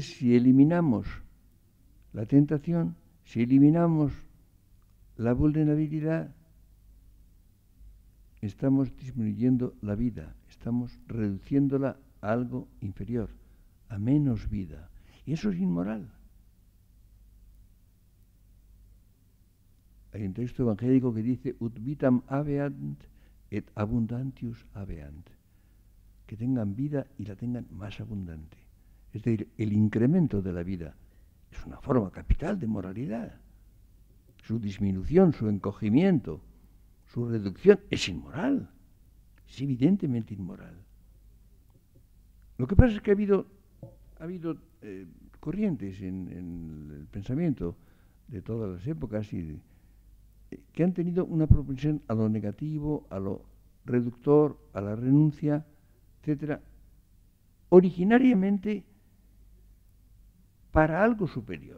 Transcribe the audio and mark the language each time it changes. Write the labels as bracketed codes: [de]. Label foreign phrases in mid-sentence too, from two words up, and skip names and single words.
[es] Si eliminamos la tentación, si eliminamos la vulnerabilidad, estamos disminuyendo la vida, estamos reduciéndola a algo inferior, a menos vida. Y eso es inmoral. Hay un texto evangélico que dice [la] ut vitam habeant et abundantius habeant, [es] que tengan vida y la tengan más abundante. Es decir, el incremento de la vida es una forma capital de moralidad. Su disminución, su encogimiento, su reducción es inmoral. Es evidentemente inmoral. Lo que pasa es que ha habido corrientes en el pensamiento de todas las épocas que han tenido una propensión a lo negativo, a lo reductor, a la renuncia, etcétera, originariamente para algo superior.